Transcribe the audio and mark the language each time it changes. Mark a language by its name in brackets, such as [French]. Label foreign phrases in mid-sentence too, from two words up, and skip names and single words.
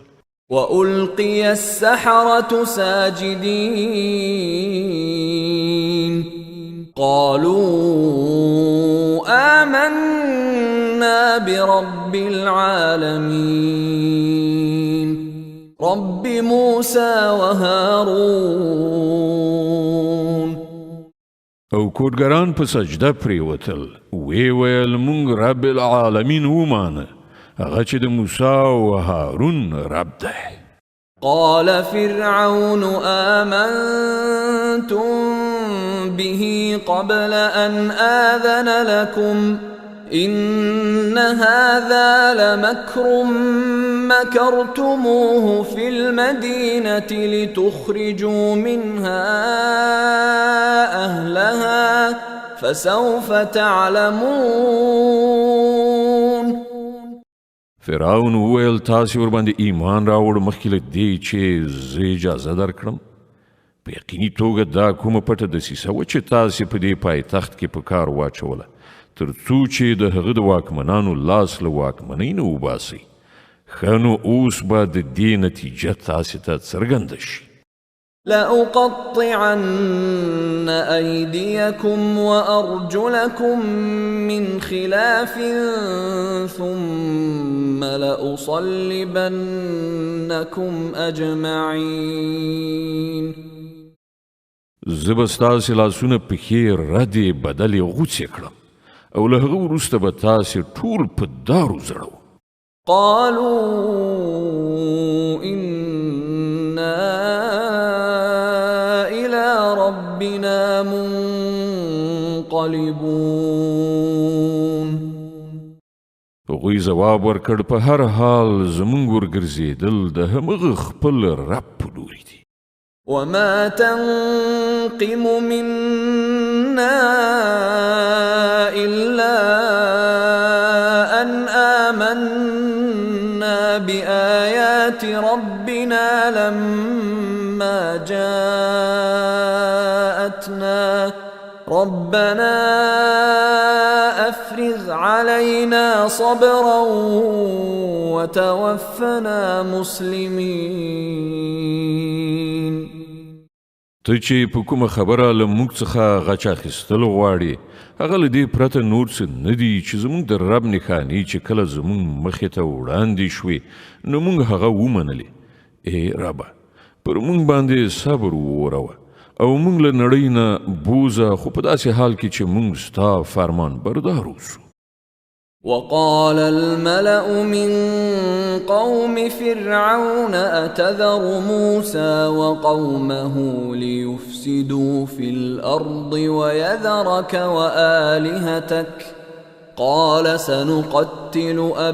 [Arabic] وألقي السحرة ساجدين قالوا آمنا برب العالمين رب موسى وهارون. [Pashto] او کوډګران په سجده پریوتل وی ویل مونږ رب العالمین ومانه هغه چې د موسی او هارون رب دی. [Arabic] قال فرعون آمنتم به قبل أن آذن لكم إن هذا لمكر مكرتموه في المدينة لتخرجوا منها أهلها فسوف تعلمون. [Pashto] فرعون وویل تاسې ورباندې ایمان راوړ مخکې له دې چې زه اجازه درکړم. په یقیني توګه دا کومه پټه دسیسه وه چې تاسې په دې پایتخت کې په کار واچوله تر څو چې د هغه د واکمنانو لاس له واکمنۍ نه وباسئ. ښه نو اوس به د دې نتیجه تاسې ته څرګنده شي. [Arabic] لأقطعن أيديكم وأرجلكم من خلاف ثم لأصلبنكم أجمعين. [Pashto] زه به ستاسې لاسونه پښې ردې بدلې غوڅې کړم او له هغه وروسته به تاسې ټول په دارو زړوم. [Arabic] قالوا إنا إلى ربنا منقلبون. [Pashto] هغوی ځواب ورکړ په هر حال زموږ ورګرځېدل د همغه خپل رب په لوري دي. [Arabic] وما تنقم منا إلا أن آمنا بآيات ربنا لما جاءتنا ربنا أفرغ علينا صبرا وتوفنا مسلمين. [Pashto] ته چې په کومه خبره له موږ څخه غچ اخیستل غواړې هغه له دې پرته نور څه نه دي چې زموږ د رب نښانې چې کله زموږ مخې ته وړاندې شوې نو موږ هغه ومنلې. ای ربه پر موږ باندې صبر ووروه او موږ له نړۍ نه بوزه خو په داسې حال کې چې موږ ستا فرمان بردار اوسو. [Arabic] وقال الملأ من قوم فرعون أتذر موسى وقومه ليفسدوا في الأرض ويذرك وآلهتك قال سنقتل